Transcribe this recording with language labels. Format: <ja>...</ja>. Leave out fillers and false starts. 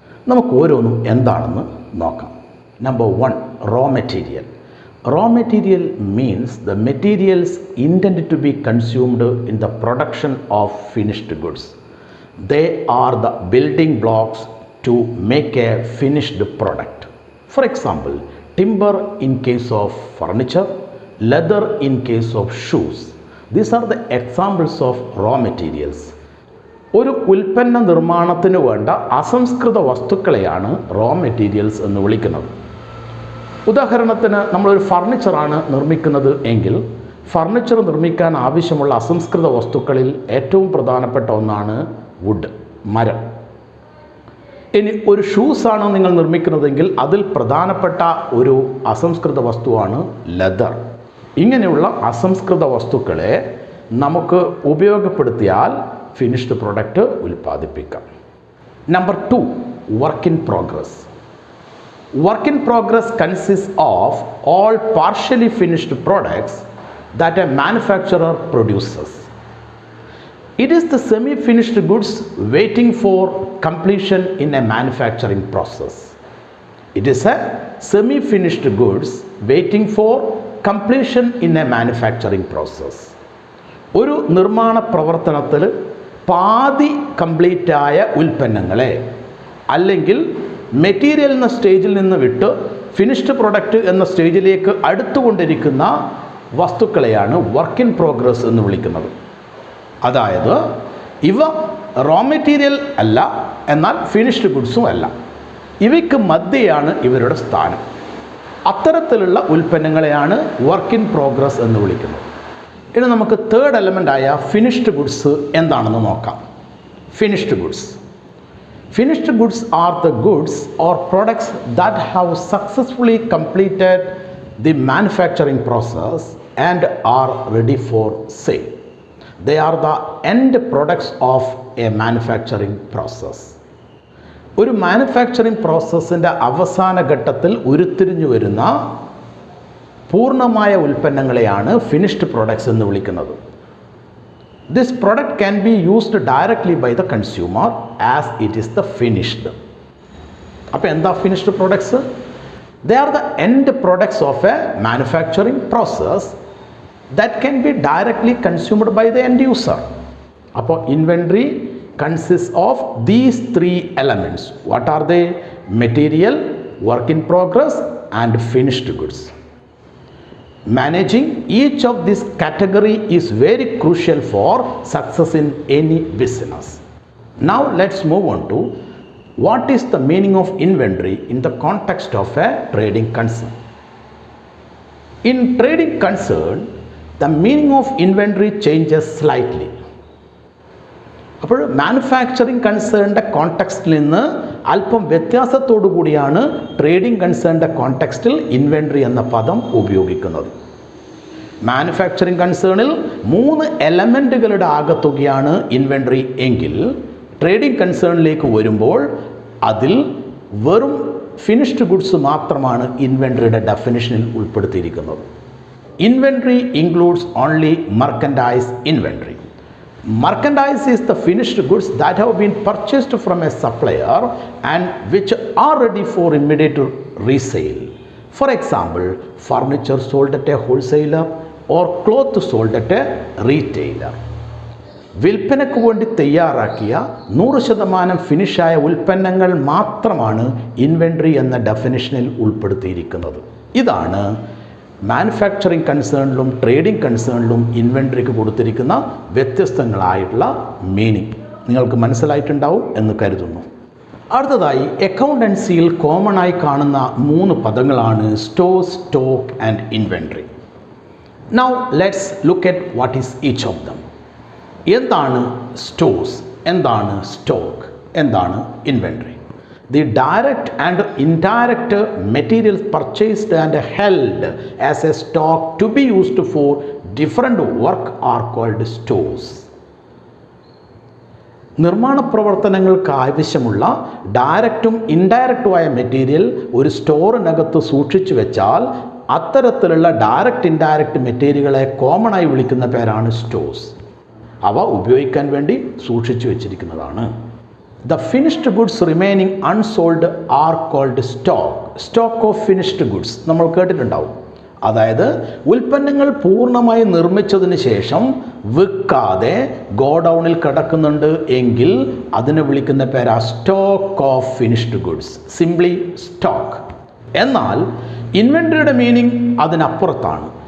<ml>നമുക്ക് ഓരോന്നും എന്താണെന്ന് നോക്കാം. Number 1, raw material.</ml> <en>Raw material means the materials intend to be consumed in the production of finished goods. They are the building blocks to make a finished product. For example, timber in case of furniture, leather in case of shoes. These are the examples of raw materials.</en> <ml>ഒരു ഉൽപ്പന്ന നിർമ്മാണത്തിന് വേണ്ട അസംസ്കൃത വസ്തുക്കളെയാണ് raw materials എന്ന് വിളിക്കുന്നത്. ഉദാഹരണത്തിന് നമ്മളൊരു ഫർണിച്ചറാണ് നിർമ്മിക്കുന്നത് എങ്കിൽ ഫർണിച്ചർ നിർമ്മിക്കാൻ ആവശ്യമുള്ള അസംസ്കൃത വസ്തുക്കളിൽ ഏറ്റവും പ്രധാനപ്പെട്ട ഒന്നാണ് വുഡ്, മരം. ഇനി ഒരു ഷൂസാണ് നിങ്ങൾ നിർമ്മിക്കുന്നതെങ്കിൽ അതിൽ പ്രധാനപ്പെട്ട ഒരു അസംസ്കൃത വസ്തുവാണ് ലെതർ. ഇങ്ങനെയുള്ള അസംസ്കൃത വസ്തുക്കളെ നമുക്ക് ഉപയോഗപ്പെടുത്തിയാൽ finished product ഉൽപ്പാദിപ്പിക്കാം.</ml> <en>Number 2, work in progress. Work in progress consist of all partially finished products that a manufacturer produces. It is the semi-finished goods waiting for completion in a manufacturing process. It is a semi-finished goods waiting for completion in a manufacturing process.</en> <ml>ഒരു നിർമ്മാണ പ്രവർത്തനത്തിൽ പാതി complete ആയ ഉൽപ്പന്നങ്ങളെ അല്ലെങ്കിൽ material എന്ന സ്റ്റേജിൽ നിന്ന് വിട്ട് ഫിനിഷ്ഡ് പ്രൊഡക്റ്റ് എന്ന സ്റ്റേജിലേക്ക് അടുത്തുകൊണ്ടിരിക്കുന്ന വസ്തുക്കളെയാണ് വർക്ക് ഇൻ പ്രോഗ്രസ് എന്ന് വിളിക്കുന്നത്. അതായത് ഇവ റോ മെറ്റീരിയൽ അല്ല, എന്നാൽ ഫിനിഷ്ഡ് ഗുഡ്സും അല്ല. ഇവയ്ക്ക് മധ്യയാണ് ഇവരുടെ സ്ഥാനം. അത്തരത്തിലുള്ള ഉൽപ്പന്നങ്ങളെയാണ് വർക്ക് ഇൻ പ്രോഗ്രസ് എന്ന് വിളിക്കുന്നത്. ഇനി നമുക്ക് തേർഡ് എലമെൻ്റായ ഫിനിഷ്ഡ് ഗുഡ്സ് എന്താണെന്ന് നോക്കാം. Finished goods.</ml> <en>Finished goods are the goods or products that have successfully completed the manufacturing process and are ready for sale. They are the end products of a manufacturing process.</en> <ml>ഒരു manufacturing പ്രോസസ്സിൻ്റെ അവസാന ഘട്ടത്തിൽ ഉരുത്തിരിഞ്ഞു വരുന്ന പൂർണ്ണമായ ഉൽപ്പന്നങ്ങളെയാണ് finished products എന്ന് വിളിക്കുന്നത്.</ml> <en>This product can be used directly by the consumer as it is the finished.</en> <ml>അപ്പോൾ എന്താ finished products?</ml> <en>They are the end products of a manufacturing process that can be directly consumed by the end user. അപ്പോൾ inventory consists of these three elements. What are they? Material, work in progress and finished goods. Managing each of this category is very crucial for success in any business. Now let's move on to what is the meaning of inventory in the context of a trading concern. In trading concern, the meaning of inventory changes slightly.</en> <ml>അപ്പോൾ manufacturing കൺസേണിൻ്റെ കോണ്ടെക്സ്റ്റിൽ നിന്ന് അല്പം വ്യത്യാസത്തോടു കൂടിയാണ് trading കൺസേണിൻ്റെ കോണ്ടെക്സ്റ്റിൽ inventory എന്ന പദം ഉപയോഗിക്കുന്നത്. Manufacturing കൺസേണിൽ 3 എലമെൻറ്റുകളുടെ ആകത്തുകയാണ് inventory എങ്കിൽ trading കൺസേണിലേക്ക് വരുമ്പോൾ അതിൽ വെറും ഫിനിഷ്ഡ് ഗുഡ്സ് മാത്രമാണ് ഇൻവെൻട്രിയുടെ ഡെഫിനിഷനിൽ ഉൾപ്പെടുത്തിയിരിക്കുന്നത്.</ml> <en>Inventory includes only merchandise inventory. Merchandise is the finished goods that have been purchased from a supplier and which are ready for immediate resale. For example, furniture sold at a wholesaler or cloth sold at a retailer.</en> <ml>വിൽപ്പനയ്ക്ക് വേണ്ടി തയ്യാറാക്കിയ 100% ഫിനിഷായ ഉൽപ്പന്നങ്ങൾ മാത്രമാണ് inventory എന്ന ഡെഫിനിഷനിൽ ഉൾപ്പെടുത്തിയിരിക്കുന്നത്. ഇതാണ് manufacturing കൺസേണിലും trading കൺസേണിലും ഇൻവെൻട്രിക്ക് കൊടുത്തിരിക്കുന്ന വ്യത്യസ്തങ്ങളായിട്ടുള്ള meaning. നിങ്ങൾക്ക് മനസ്സിലായിട്ടുണ്ടാവും എന്ന് കരുതുന്നു. അടുത്തതായി അക്കൗണ്ടൻസിയിൽ കോമൺ ആയി കാണുന്ന 3 പദങ്ങളാണ് store, stock and inventory.</ml> <en>Now let's look at what is each of them.</en> <ml>എന്താണ് സ്റ്റോഴ്സ്, എന്താണ് സ്റ്റോക്ക്, എന്താണ് inventory?</ml> <en>The direct and indirect materials purchased and held as a stock to be used for different work are called stores.</en> <ml>നിർമ്മാണ പ്രവർത്തനങ്ങൾക്ക് ആവശ്യമുള്ള ഡയറക്റ്റും ഇൻഡയറക്റ്റുമായ material ഒരു സ്റ്റോറിനകത്ത് സൂക്ഷിച്ചു വെച്ചാൽ അത്തരത്തിലുള്ള ഡയറക്റ്റ് ഇൻഡയറക്റ്റ് മെറ്റീരിയലുകളെ കോമൺ ആയി വിളിക്കുന്ന പേരാണ് സ്റ്റോഴ്സ്. അവ ഉപയോഗിക്കാൻ വേണ്ടി സൂക്ഷിച്ചു വെച്ചിരിക്കുന്നതാണ്.</ml> <en>The finished goods remaining unsold are called stock. Stock of finished goods</en> <ml>നമ്മൾ കേട്ടിട്ടുണ്ടാവും. അതായത് ഉൽപ്പന്നങ്ങൾ പൂർണ്ണമായി നിർമ്മിച്ചതിന് ശേഷം വിൽക്കാതെ ഗോഡൗണിൽ കിടക്കുന്നുണ്ട് എങ്കിൽ അതിനെ വിളിക്കുന്ന പേരാ stock of finished goods, simply stock. എന്നാൽ ഇൻവെൻട്രിയുടെ മീനിങ് അതിനപ്പുറത്താണ്.</ml>